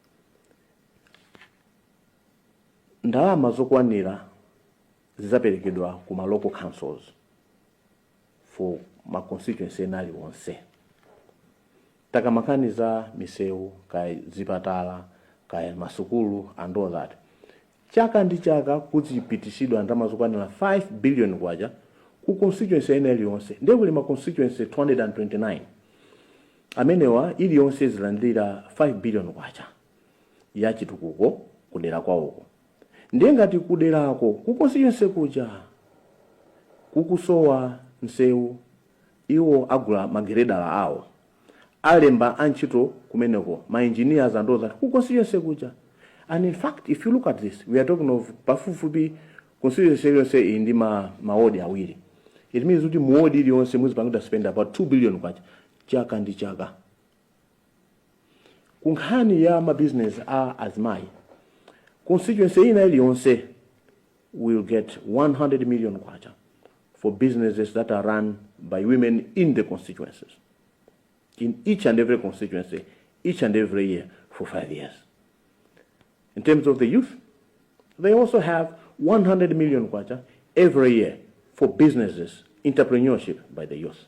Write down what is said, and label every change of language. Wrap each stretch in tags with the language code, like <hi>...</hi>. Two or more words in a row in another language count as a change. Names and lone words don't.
<ny>Ndalama zokwanira zizaperekedwa ku ma</ny> <en>local councils for</en> <ny>ma constituency enali wonse. Takamakani za misewu, kaya zipatala, kaya masukulu</ny> <en>and all that.</en> <ny>Chaka ndi chaka kuzipitisidwa ndalama zokwanira 5 billion kwacha ku constituency enali wonse. Ndekuli ma constituency 229. Amenewa ili yonse zilandira 5 billion kwacha ya chitukuko kudera kwawoko. Ndengati kuderako kukonstituency kuja kukusowa msewu iwo agula mageredala awo alemba antchito kumeneko ma engineers</ny> <en>and all that</en> <ny>kukonstituency kuja.</ny> <en>And in fact, if you look at this, we are talking of</en> <ny>pafupifupi constituency indi mawodi awiri.</ny> <en>It means</en> <ny>kuti muwodi ili yonse muzipangida</ny> <en>spend about</en> <ny>2 billion kwacha chaka ndi chaka. Kunkhani ya ma business azimai constituency ina ili yonse</ny> <en>will get 100 million kwacha for businesses that are run by women in the constituencies. In each and every constituency, each and every year for 5 years. In terms of the youth, they also have 100 million kwacha every year for businesses, entrepreneurship by the youth.</en>